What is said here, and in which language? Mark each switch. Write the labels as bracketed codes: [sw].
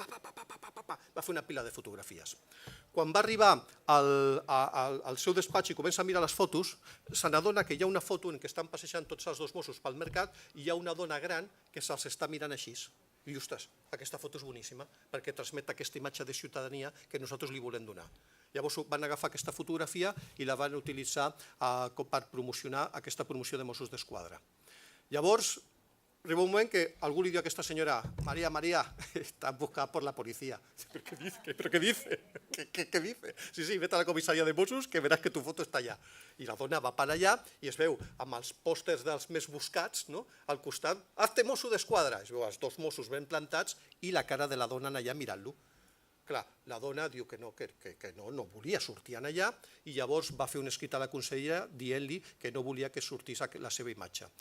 [ca] Va fer una pila de fotografies. Quan va arribar al seu despatx i comença a mirar les fotos, se n'adona que hi ha una foto en què estan passejant tots els dos Mossos pel mercat i hi ha una dona gran que se'ls està mirant així. I diu, ostres, aquesta foto és boníssima perquè transmet aquesta imatge de ciutadania que nosaltres li volem donar. Llavors van agafar aquesta fotografia i la van utilitzar per promocionar aquesta promoció de Mossos d'Esquadra. Llavors, arriba un moment que algú li diu a aquesta senyora, María, [es] está buscada por la policía. ¿Pero qué dice? ¿Qué dice? [ca] Sí, [es] vete a la comisaria de Mossos [ca] que veràs que tu foto està allà. I la dona va per allà i es veu amb els pòsters dels més buscats, no? Al costat, [es] hazte [ca] Mosso d'Esquadra. Es veu els dos Mossos ben plantats i la cara de la dona allà mirant-lo. Clar, la dona diu que no volia sortir allà i llavors va fer un escrit a la consellera dient-li que no volia que sortís la seva imatge.